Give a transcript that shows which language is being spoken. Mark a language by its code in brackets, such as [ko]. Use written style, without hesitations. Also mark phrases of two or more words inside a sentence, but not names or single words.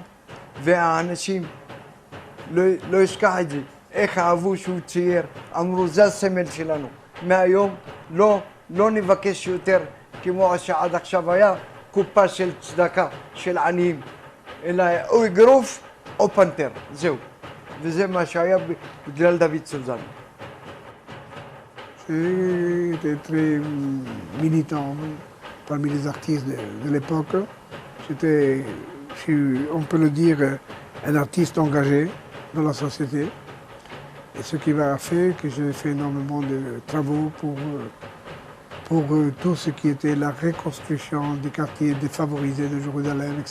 [he] והאנשים, לא ישכח את זה, איך אהבו שהוא צייר, אמרו זה הסמל שלנו. מהיום לא נבקש יותר כמו שעד עכשיו היה, קופה של צדקה, של עניים, אלא או אגרוף או פנתר, זהו. וזה מה שהיה בגלל דוד סוזנה. [fr] J'étais très militant parmi les artistes de l'époque. J'étais, on peut le dire, un artiste engagé dans la société. Et ce qui m'a fait que j'ai fait énormément de travaux pour tout ce qui était la reconstruction des quartiers défavorisés de Jérusalem, etc.